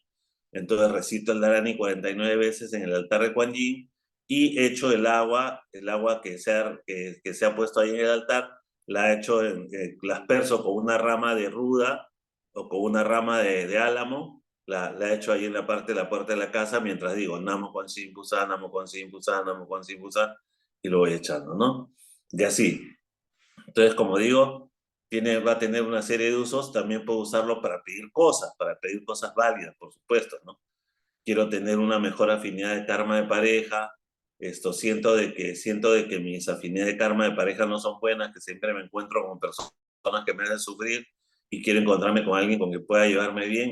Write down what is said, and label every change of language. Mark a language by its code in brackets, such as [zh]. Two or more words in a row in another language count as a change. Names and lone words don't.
[es] Entonces recito el Dharani 49 veces en el altar de Kuan Yin y echo el agua que se ha puesto ahí en el altar, la he hecho, la asperso con una rama de ruda o con una rama de álamo, la he hecho ahí en la parte de la puerta de la casa mientras digo [zh] 南無觀音菩薩, 南無觀音菩薩, 南無觀音菩薩, [es] y lo voy echando, ¿no? Y así. Entonces, como digo, va a tener una serie de usos. También puedo usarlo para pedir cosas válidas, por supuesto, ¿no? Quiero tener una mejor afinidad de karma de pareja. Siento de que mis afinidades de karma de pareja no son buenas, que siempre me encuentro con personas que me hacen sufrir y quiero encontrarme con alguien con que pueda llevarme bien.